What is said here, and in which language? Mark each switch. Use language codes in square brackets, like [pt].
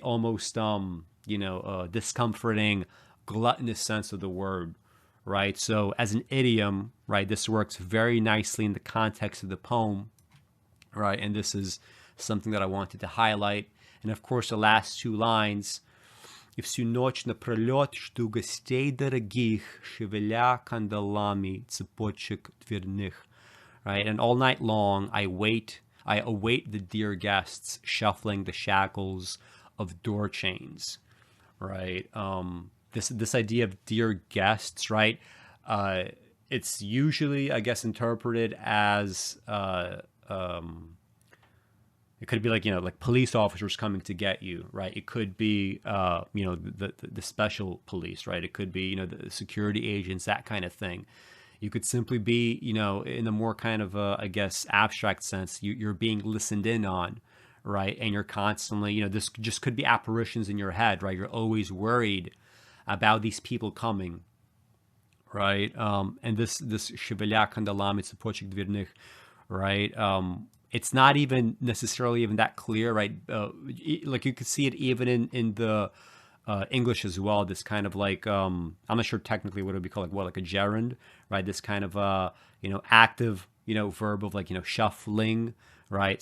[en] Almost discomforting, gluttonous sense of the word, right? So as an idiom, right, this works very nicely in the context of the poem, right? And this is something that I wanted to highlight. And of course, the last two lines. [ru] И всю ночь напролет жду гостей дорогих, шевеля кандалами цепочек дверных. [en] Right? And all night long, I await the dear guests, shuffling the shackles of door chains. Right? This idea of dear guests, right? It's usually, I guess, interpreted as it could be like police officers coming to get you, right? It could be the special police, right? It could be the security agents, that kind of thing. You could simply be in the more kind of I guess abstract sense, you're being listened in on, right? And you're constantly this just could be apparitions in your head, right? You're always worried about these people coming, right? And this [ru] шевеля кандалами цепочек дверных, [en] right? It's not even necessarily even that clear, right? Like you could see it even in the English as well. This kind of like I'm not sure technically what it would be called, like a gerund, right? This kind of active verb of like shuffling, right?